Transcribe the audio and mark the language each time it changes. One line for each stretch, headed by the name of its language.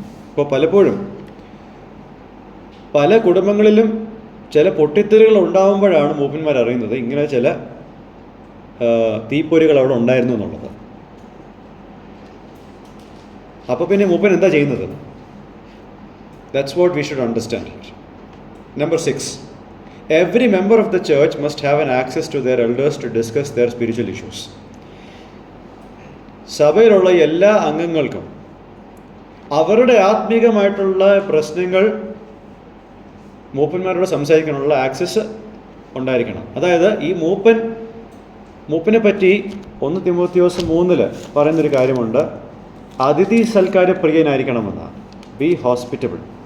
Malayalam: ഇപ്പോൾ പലപ്പോഴും പല കുടുംബങ്ങളിലും ചില പൊട്ടിത്തെറികൾ ഉണ്ടാകുമ്പോഴാണ് മൂപ്പന്മാർ അറിയുന്നത് ഇങ്ങനെ ചില തീപ്പൊരികൾ അവിടെ ഉണ്ടായിരുന്നു എന്നുള്ളത്. അപ്പോൾ പിന്നെ മൂപ്പൻ എന്താ ചെയ്യുന്നത്?
English: That's what we should understand. Number 6, every member of the church must have an access to their elders to discuss their spiritual issues.
Malayalam: സഭയിലുള്ള എല്ലാ അംഗങ്ങൾക്കും അവരുടെ ആത്മീകമായിട്ടുള്ള പ്രശ്നങ്ങൾ മൂപ്പന്മാരോട് സംസാരിക്കാനുള്ള ആക്സസ് ഉണ്ടായിരിക്കണം. അതായത് ഈ മൂപ്പനെ പറ്റി 1 തിമോത്തിയോസ് 3 പറയുന്നൊരു കാര്യമുണ്ട്, അതിഥി സൽക്കാര പ്രിയനായിരിക്കണമെന്ന്.
English: Be hospitable.